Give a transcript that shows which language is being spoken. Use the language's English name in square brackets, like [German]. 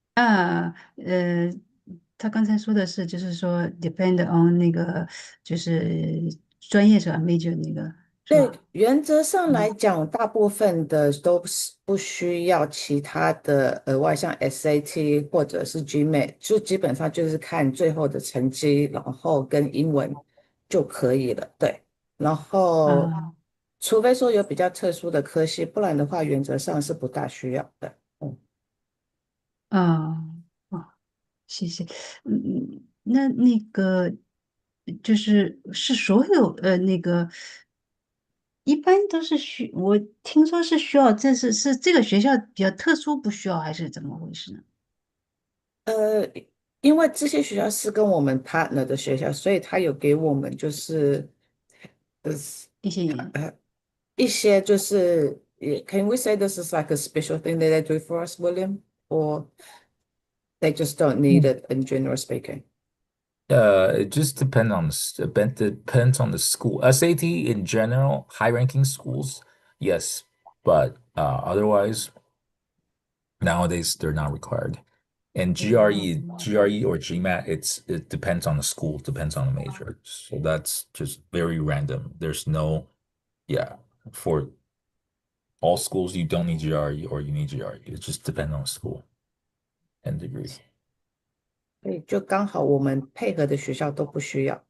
[Chinese] 啊，他刚才说的是，就是说 [English] depend on [Chinese] 那个，就是专业是吧？major 那个是对，吧？原则上来嗯讲，大部分的都不需要其他的额外，像 SAT 或者是 GMAT，就基本上就是看最后的成绩，然后跟英文就可以了。对，然后啊除非说有比较特殊的科系，不然的话，原则上是不大需要的。嗯。啊啊，谢谢。那个就是所有那个一般都是我听说是需要，这是这个学校比较特殊，不需要还是怎么回事呢？呃，因为这些学校是跟我们 partner 的学校，所以他有给我们就是呃一些人一些就是 [English] can we say this is like a special thing that they do for us, William, or they just don't need it in general speaking? It just depends on the school. SAT in general, high ranking schools, yes, but otherwise nowadays they're not required. And GRE or GMAT, it depends on the school, depends on the major. So that's just very random. There's no, yeah, for all schools you don't need GRE or you need GRE. It just depends on the school and degree. [Chinese] 所以就刚好我们配合的学校都不需要。